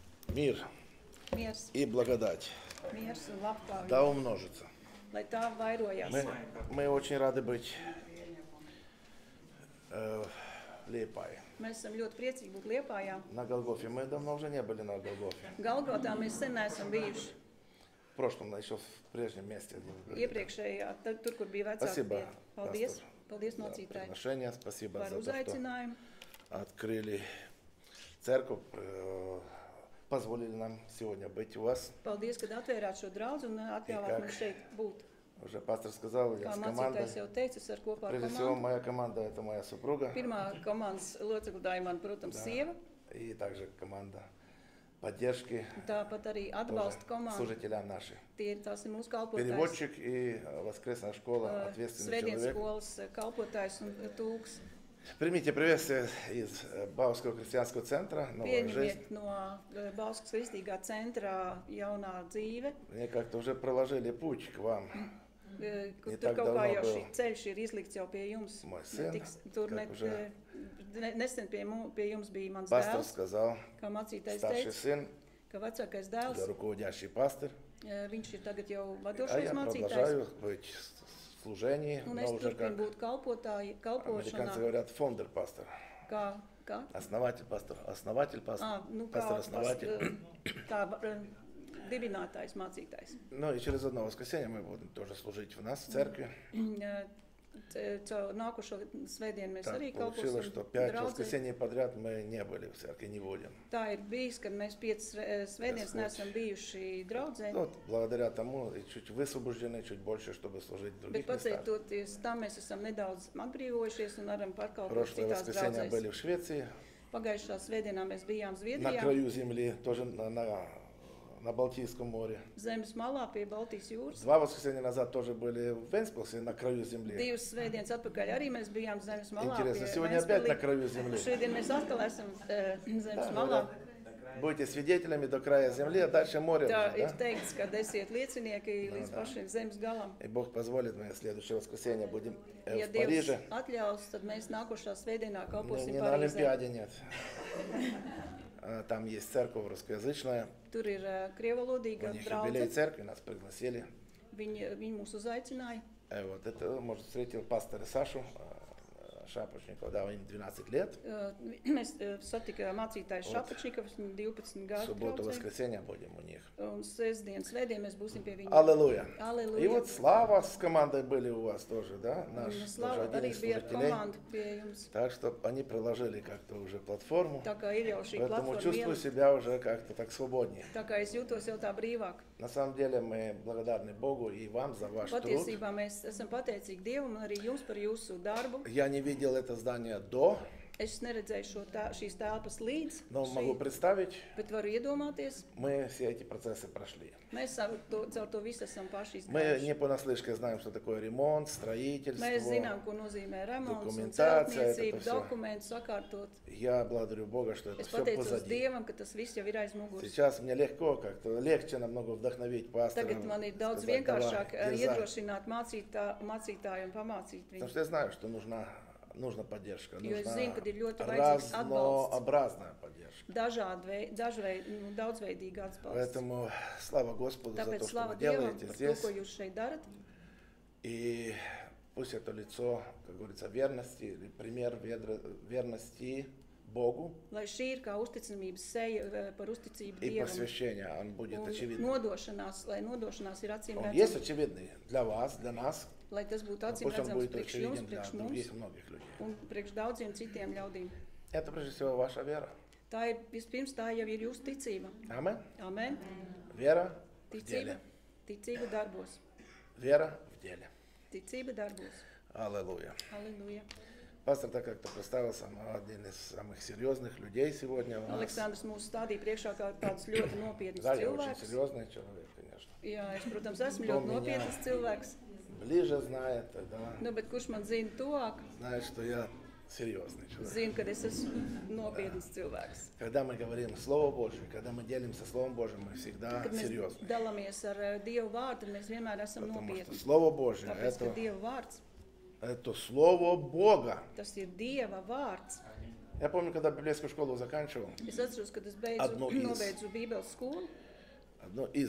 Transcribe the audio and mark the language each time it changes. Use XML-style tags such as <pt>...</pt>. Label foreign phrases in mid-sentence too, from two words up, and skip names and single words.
<ru>Мир</ru> <lv>Miers,</lv> <ru>и благодать</ru> <lv>miers un labklājība,</lv> <ru>да умножится.</ru> <lv>lai tā vairojās.</lv> <ru>Мы очень рады быть в Liepāji.</ru> <lv>Mēs esam ļoti priecīgi būt Liepājā.</lv> <ru>На Голгофе. Мы давно уже не были на Голгофе.</ru> <lv>Galgotā mēs sen neesam bijuši.</lv> <ru>В прошлом, еще в прежнем месте.</ru> <lv>Iepriekšējā, tur, kur bija vecāka</lv> <ru>Спасибо,</ru> <lv>vieta. Paldies,</lv> <ru>пастор,</ru> <lv>paldies</lv> <ru>за</ru> <lv>mocītāji</lv> <ru>приглашение. Спасибо</ru> <lv>par</lv> <ru>за то, что</ru> <lv>uzaicinājumu.</lv> <ru>открыли церковь, позволили нам сегодня быть у вас.</ru> <lv>Paldies, kad atvērāt šo draudzi un atļāvāt mums šeit būt.</lv> <ru>Уже пастор сказал, я</ru> <lv>Kā</lv> <ru>с командой.</ru> <lv>mācītājs jau teica, es ar kopā ar</lv> <ru>Прежде всего,</ru> <lv>komandu.</lv> <ru>моя команда – это моя супруга.</ru> <lv>Pirmā komandas locekla tā ir man, protams, sieva.</lv> <ru>И также команда поддержки</ru> <lv>Tāpat arī</lv> <ru>тоже</ru> <lv>atbalsta komanda.</lv> <ru>служителям наши.</ru> <lv>Tās ir mūsu kalpotājs.</lv> <ru>Переводчик и воскресная школа, ответственный</ru> <lv>Svētdienas</lv> <ru>человек.</ru> <lv>skolas kalpotājs un tūks.</lv> <ru>Примите приветствие из Бауского христианского центра «Новая жизнь».</ru> <lv>Pieņemiet no Bauskas kristīgā centrā jaunā dzīve,</lv> <ru>Мне как-то уже проложили путь к вам.</ru> <lv>kur Ja tur tak kaut kā</lv> <ru>davno</ru> <lv>jau</lv> <ru>был</ru> <lv>šī ceļš ir izlikts jau pie jums. Moj sen, Tur</lv> <ru>как уже</ru> <lv>nesen pie jums bija mans</lv> <ru>пастор</ru> <lv>dēls,</lv> <ru>сказал,</ru> <lv>kā mācītājs</lv> <ru>старший</ru> <lv>teica,</lv> <ru>сын,</ru> <lv>ka vecākais</lv> <ru>да,</ru> <lv>dēls,</lv> <ru>руководящий пастор.</ru> <lv>viņš ir tagad jau</lv> <ru>А</ru> <lv>vadošais</lv> <ru>я</ru> <lv>mācītājs.</lv> <ru>продолжаю быть в служении,</ru> <lv>Un</lv> <ru>но</ru> <lv>es</lv> <ru>уже как</ru> <lv>turpinu būt</lv> <ru>американцы</ru> <lv>kalpošanā,</lv> <ru>говорят, фондер пастор.</ru> <lv>kā</lv> <ru>Основатель пастор, пастор-основатель.</ru> <lv>kā dibinātājs, mācītājs.</lv> <ru>Ну и через одно воскресенье мы будем тоже служить в нас в церкви.</ru> <lv>Caur nākošo svētdienu mēs</lv> <ru>Так</ru> <lv>arī</lv> <ru>получилось, что</ru> <lv>kalposim 5 draudzē.</lv> <ru>воскресений подряд мы не были в церкви, не будем.</ru> <lv>Tā ir bijis, kad mēs 5 svētdienas neesam bijuši draudzē,</lv> <ru>Ну, вот благодаря тому и чуть высвобождены, чуть больше, чтобы служить в других</ru> <lv>bet</lv> <ru>местах.</ru> <lv>pateicoties tam mēs esam nedaudz atbrīvojušies un varam pārkalpot</lv> <ru>Прошлое</ru> <lv>citās</lv> <ru>воскресенье были</ru> <lv>draudzēs.</lv> <ru>в Швеции,</ru> <lv>Pagājušā svētdienā mēs bijām</lv> <ru>на</ru> <lv>Zviedrijā,</lv> <ru>краю земли, тоже на Балтийском море.</ru> <lv>zemes malā pie Baltijas jūras.</lv> <ru>2 воскресенья назад тоже были в Венспилсе, на краю земли.</ru> <lv>2 svētdienas atpakaļ arī mēs bijām zemes malā</lv> <ru>Интересно,</ru> <lv>pie</lv> <ru>сегодня опять на</ru> <lv>Ventspilī.</lv> <ru>краю земли.</ru> <lv>Šodien mēs atkal esam zemes</lv> <ru>Да,</ru> <lv>malā.</lv> <ru>будете свидетелями до края земли, а дальше море</ru> <lv>Tā</lv> <ru>уже,</ru> <lv>ir</lv> <ru>да?</ru> <lv>teikts, ka esiet liecinieki līdz pašiem zemes galam.</lv> <ru>И Бог позволит, мы в следующее воскресенье будем</ru> <lv>Ja</lv> <ru>в</ru> <lv>Dievs</lv> <ru>Париже.</ru> <lv>atļaus, tad mēs nākošā svētdienā</lv> <ru>Не,</ru> <lv>kalposim</lv> <ru>не на</ru> <lv>Parīzē.</lv> <ru>Олимпиаде, нет. Там есть церковь русскоязычная.</ru> <lv>Tur ir krievalodīga</lv> <ru>У них юбилей</ru> <lv>draudze.</lv> <ru>церкви, нас пригласили.</ru> <lv>Viņi mūs uzaicināja.</lv> <ru>Вот это, может, встретил пастора Сашу Шапочникова, да, им 12 лет.</ru> <lv>Mēs satikām mācītāju Šapačnikovs, 12</lv> <ru>В</ru> <lv>gadu</lv> <ru>субботу,</ru> <lv>draudzē.</lv> <ru>воскресенье будем у них.</ru> <lv>Un sestdien, svētdien mēs būsim pie viņa.</lv> <ru>Аллилуйя. И</ru> <lv>Aleluja.</lv> <ru>вот Слава с командой были у вас тоже, да? Наш</ru> <lv>Un</lv> <ru>тоже</ru> <lv>Slava</lv> <ru>один</ru> <lv>arī</lv> <ru>из</ru> <lv>bija ar</lv> <ru>служителей.</ru> <lv>komandu pie jums.</lv> <ru>Так что они приложили как-то уже платформу.</ru> <lv>Tā kā ir jau šī</lv> <ru>Поэтому</ru> <lv>platforma</lv> <ru>чувствую</ru> <lv>iela,</lv> <ru>себя уже как-то так свободнее.</ru> <lv>tā kā es jūtos jau tā brīvāk.</lv> <ru>На самом деле мы благодарны Богу и вам за ваш труд.</ru> <lv>Patiesībā mēs esam pateicīgi Dievam un arī jums par jūsu darbu.</lv> <ru>Я не видел это здание до,</ru> <lv>Es neredzēju šīs telpas līdz,</lv> <ru>но могу представить,</ru> <lv>bet varu iedomāties,</lv> <ru>мы все эти процессы прошли.</ru> <lv>mēs caur to visu esam paši</lv> <ru>Мы</ru> <lv>izgājuši.</lv> <ru>не понаслышке знаем, что такое ремонт,</ru> <lv>Mēs</lv> <ru>строительство.</ru> <lv>zinām, ko nozīmē remonts un Dokumentācija, celtniecība,</lv> <ru>это всё.</ru> <lv>dokumentus sakārtot.</lv> <ru>Я благодарю Бога, что это</ru> <lv>Es</lv> <ru>все</ru> <lv>pateicos</lv> <ru>позади.</ru> <lv>Dievam, ka tas viss jau ir aiz muguras.</lv> <ru>Сейчас мне легко, как-то легче намного вдохновить пастора.</ru> <lv>Tagad man ir daudz</lv> <ru>сказать,</ru> <lv>vienkāršāk</lv> <ru>«Давай, дерзай».</ru> <lv>iedrošināt mācītāju un pamācīt</lv> <ru>Потому</ru> <lv>viņu.</lv> <ru>что я знаю, что нужна поддержка,</ru> <lv>Jo es</lv> <ru>нужна</ru> <lv>zinu, ka ir ļoti vajadzīgs atbalsts.</lv> <ru>разнообразная поддержка.</ru> <lv>Dažveidīga atbalsts.</lv> <ru>Поэтому слава Господу за</ru> <lv>Tāpēc</lv> <ru>то, что</ru> <lv>slava</lv> <ru>вы</ru> <lv>Dievam</lv> <ru>делаете</ru> <lv>par to,</lv> <ru>здесь.</ru> <lv>ko jūs šeit darat.</lv> <ru>И пусть это лицо, как говорится, верности, или пример верности Богу</ru> <lv>Lai šī ir kā uzticamības seja par uzticību</lv> <ru>и</ru> <lv>Dievam.</lv> <ru>посвящение, он будет</ru> <lv>Un</lv> <ru>очевидным.</ru> <lv>lai nodošanās ir acīm</lv> <ru>Он есть</ru> <lv>redzama,</lv> <ru>очевидный для вас, для нас,</ru> <lv>lai tas būtu</lv> <ru>но</ru> <lv>acīm</lv> <ru>пусть он</ru> <lv>redzams</lv> <ru>будет</ru> <lv>priekš jums,</lv> <ru>очевиден для</ru> <lv>priekš</lv> <ru>других</ru> <lv>mums</lv> <ru>многих людей.</ru> <lv>un priekš daudziem citiem ļaudīm.</lv> <ru>Это прежде всего ваша вера.</ru> <lv>Tā ir, vispirms tā jau ir jūsu ticība.</lv> <ru>Аминь.</ru> <lv>Amen.</lv> <ru>Вера в</ru> <lv>Ticība,</lv> <ru>деле.</ru> <lv>ticība darbos.</lv> <ru>Вера в деле.</ru> <lv>Ticība darbos.</lv> <ru>Аллилуйя.</ru> <lv>Halleluja.</lv> <ru>Пастор так как-то представился, один из самых серьезных людей сегодня у нас.</ru> <lv>Aleksandrs mūs stādīja priekšā kā tāds ļoti nopietns</lv> <ru>Да, я очень</ru> <lv>cilvēks.</lv> <ru>серьезный человек, конечно.</ru> <lv>Jā, es, protams, esmu</lv> <ru>Кто</ru> <lv>ļoti</lv> <ru>меня</ru> <lv>nopietns cilvēks.</lv> <ru>ближе знает, да,</ru> <lv>Nu, bet kurš man zina tuvāk,</lv> <ru>знает, что я серьезный человек.</ru> <lv>zina, ka es esmu nopietns cilvēks.</lv> <ru>Когда мы говорим Слово Божье, когда мы делимся Словом Божьим, мы всегда</ru> <lv>Kad mēs</lv> <ru>серьезны.</ru> <lv>dalāmies ar Dievu vārdu, tad mēs vienmēr esam</lv> <ru>Потому что</ru> <lv>nopietni.</lv> <ru>Слово Божье</ru> <lv>Tāpēc, ka Dieva vārds,</lv> <ru>это Слово Бога.</ru> <lv>tas ir Dieva vārds.</lv> <ru>Я помню, когда библейскую школу заканчивал,</ru> <lv>Es atceros, kad es</lv> <ru>Одну из.</ru> <lv>nobeidzu Bībeles skolu.</lv> <ru>одну из</ru>